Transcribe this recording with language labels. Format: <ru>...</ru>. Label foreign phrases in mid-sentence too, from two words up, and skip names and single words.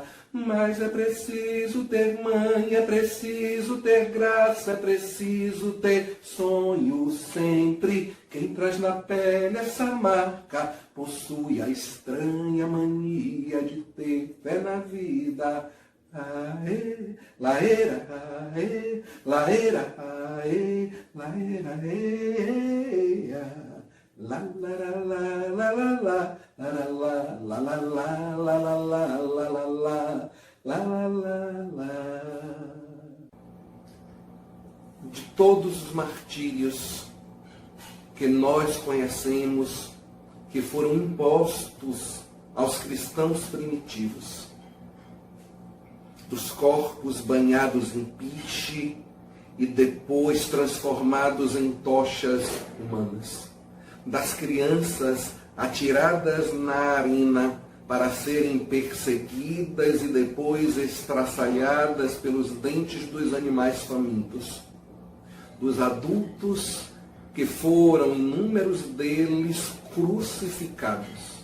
<pt>Mas é preciso ter mãe, é preciso ter graça, é preciso ter sonho sempre. Quem traz na pele essa marca possui a estranha mania de ter fé na vida. Aê, laera, aê, laera, aê, laera, aê, la la la la la la la la la la la la la la la la la la. De todos os martírios que nós conhecemos, que foram impostos aos cristãos primitivos, dos corpos banhados em piche e depois transformados em tochas humanas, das crianças atiradas na arena para serem perseguidas e depois estraçalhadas pelos dentes dos animais famintos, dos adultos que foram, inúmeros deles, crucificados.</pt>